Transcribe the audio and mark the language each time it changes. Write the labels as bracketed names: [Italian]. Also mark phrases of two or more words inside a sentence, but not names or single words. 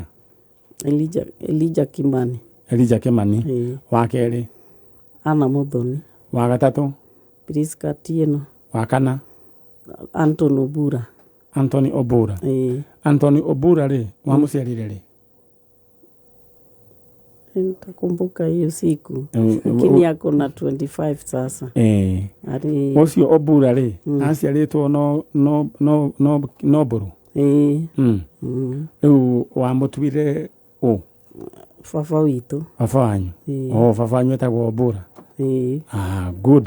[Kikuyu] Elijah Kimani. Elijah Kimani. Wa kerĩ? Anna Muthoni. Wa gatatũ? Priska Tieno. Wa kana? Anthony Obura. Anthony Obura. Anthony Obura rĩ, wamũciarire rĩ? [Swahili] Nitakumbuka hiyo siku. Lakini yako na 25 sasa. [Kikuyu] Ũcio Obura rĩ, aciarĩtwo no Mburu. Rĩu wamũtuire ũ? Baba witũ. Baba wanyu? Baba wanyu etagwo Obura. [English] Good.